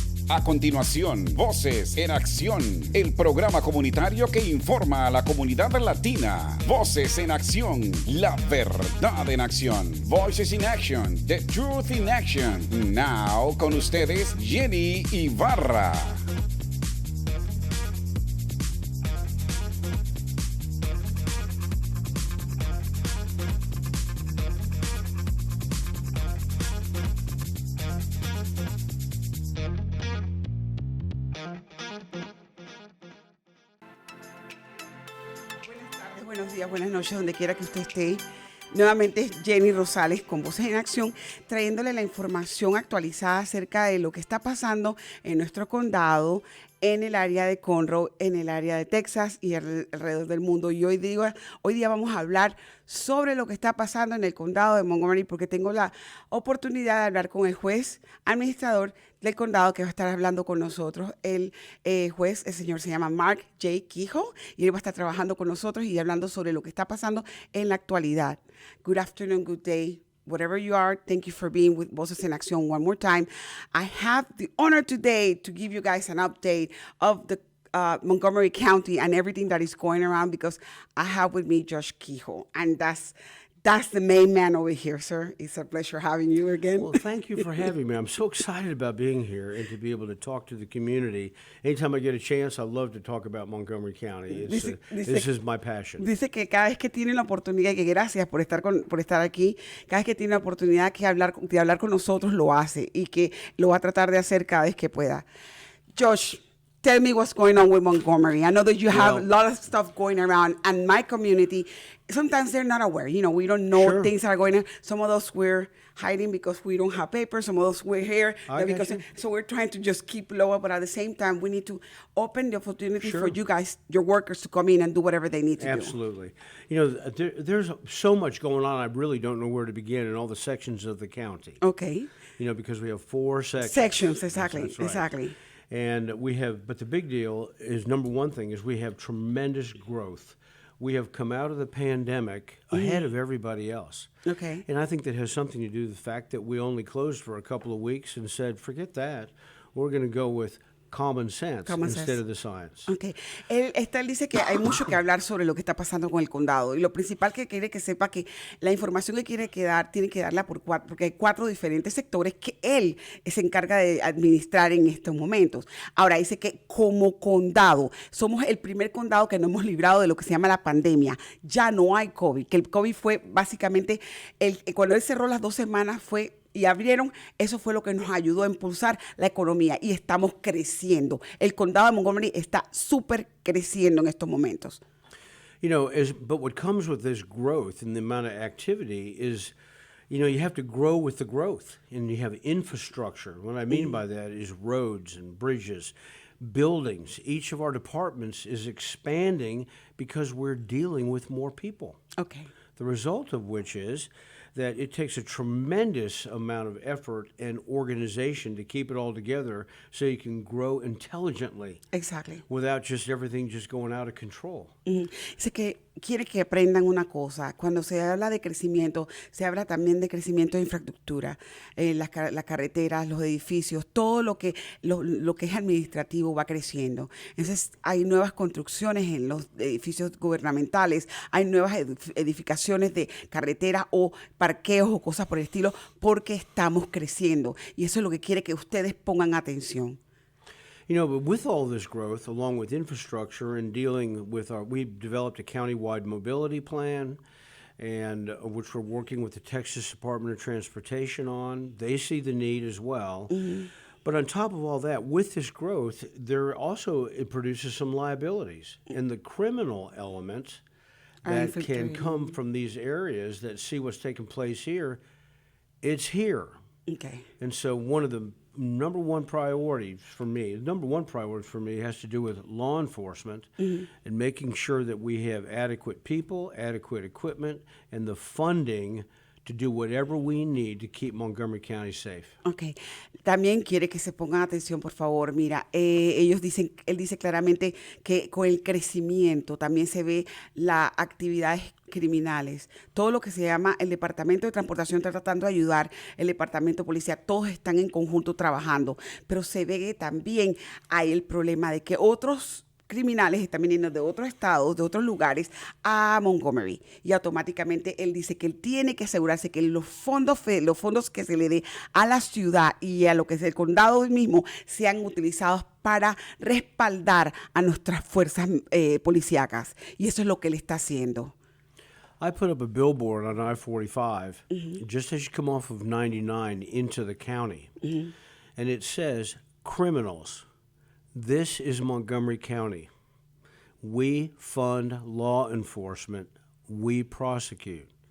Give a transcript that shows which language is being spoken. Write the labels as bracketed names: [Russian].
[Spanish] A continuación, Voces en Acción, el programa comunitario que informa a la comunidad latina. Voces en Acción, la verdad en acción. [English] Voices in Action, the truth in action. [Spanish] Now, con ustedes, Jenny Ibarra. Buenos días, buenas noches, donde quiera que usted esté. Nuevamente es Jenny Rosales con Voces en Acción, trayéndole la información actualizada acerca de lo que está pasando en nuestro condado, en el área de Conroe, en el área de Texas y alrededor del mundo. Y hoy día vamos a hablar sobre lo que está pasando en el condado de Montgomery, porque tengo la oportunidad de hablar con el juez administrador del condado que va a estar hablando con nosotros. El juez, el señor se llama Mark J. Keough, y él va a estar trabajando con nosotros y hablando sobre lo que está pasando en la actualidad. [English] Good afternoon, good day. Whatever you are, thank you for being with Voces en Acción one more time. I have the honor today to give you guys an update of the Montgomery County and everything that is going around, because I have with me Judge Keough, and that's the main man over here, sir. It's a pleasure having you again. Well, thank you for having me. I'm so excited about being here and to be able to talk to the community. Anytime I get a chance, I love to talk about Montgomery County. This is my passion. [Spanish] Dice que cada vez que tiene la oportunidad, que gracias por estar aquí, cada vez que tiene la oportunidad de hablar con nosotros, lo hace, y que lo va a tratar de hacer cada vez que pueda. [English] Josh, tell me what's going on with Montgomery. I know that you have a lot of stuff going around, and my community, sometimes they're not aware. You know, we don't know Sure. things are going on. Some of us we're hiding because we don't have papers. Some of us we're here. So we're trying to just keep lower, but at the same time, we need to open the opportunity for you guys, your workers, to come in and do whatever they need to do. Absolutely. You know, there's so much going on, I really don't know where to begin in all the sections of the county. Okay. You know, because we have 4 sections. Sections, exactly, That's right. exactly. And but the big deal is, number one thing is we have tremendous growth. We have come out of the pandemic ahead of everybody else. Okay. And I think that has something to do with the fact that we only closed for a couple of weeks and said, forget that. We're going to go with common sense instead of the science. Okay. [Spanish] Él dice que hay mucho que hablar sobre lo que está pasando con el condado, y lo principal que quiere que sepa que la información que quiere que dar, tiene que darla porque hay 4 diferentes sectores que él se encarga de administrar en estos momentos. Ahora dice que como condado somos el primer condado que no hemos librado de lo que se llama la pandemia. Ya no hay COVID, que el COVID fue básicamente cuando él cerró las 2 semanas y abrieron, eso fue lo que nos ayudó a impulsar la economía, y estamos creciendo. El condado de Montgomery está súper creciendo en estos momentos. [English] You know, but what comes with this growth and the amount of activity is, you know, you have to grow with the growth, and you have infrastructure. What I mean by that is roads and bridges, buildings. Each of our departments is expanding because we're dealing with more people. Okay. The result of which is that it takes a tremendous amount of effort and organization to keep it all together so you can grow intelligently. Exactly. Without just everything just going out of control. [Spanish] Dice que quiere que aprendan una cosa. Cuando se habla de crecimiento, se habla también de crecimiento de infraestructura, las carreteras, los edificios, todo lo que es administrativo va creciendo. Entonces hay nuevas construcciones en los edificios gubernamentales, hay nuevas edificaciones de carreteras o parqueos o cosas por el estilo, porque estamos creciendo, y eso es lo que quiere que ustedes pongan atención. [English] You know, but with all this growth, along with infrastructure and dealing with we've developed a county-wide mobility plan, and which we're working with the Texas Department of Transportation on. They see the need as well. Mm-hmm. But on top of all that, with this growth, it produces some liabilities. And the criminal element that can come from these areas that see what's taking place here, it's here. Okay. And so one of the number one priority for me has to do with law enforcement and making sure that we have adequate people, adequate equipment, and the funding to do whatever we need to keep Montgomery County safe. [Spanish] Ok, también quiere que se pongan atención, por favor. Mira, él dice claramente que con el crecimiento también se ve las actividades criminales. Todo lo que se llama el Departamento de Transportación está tratando de ayudar, el Departamento de Policía, todos están en conjunto trabajando, pero se ve que también hay el problema de que otros criminales están viniendo de otros estados, de otros lugares a Montgomery, y automáticamente él dice que él tiene que asegurarse que los fondos que se le dé a la ciudad y a lo que es el condado mismo sean utilizados para respaldar a nuestras fuerzas policíacas, y eso es lo que él está haciendo. [English] I put up a billboard on I-45 just as you come off of 99 into the county, and it says, "Criminals, this is Montgomery County. We fund law enforcement. We prosecute."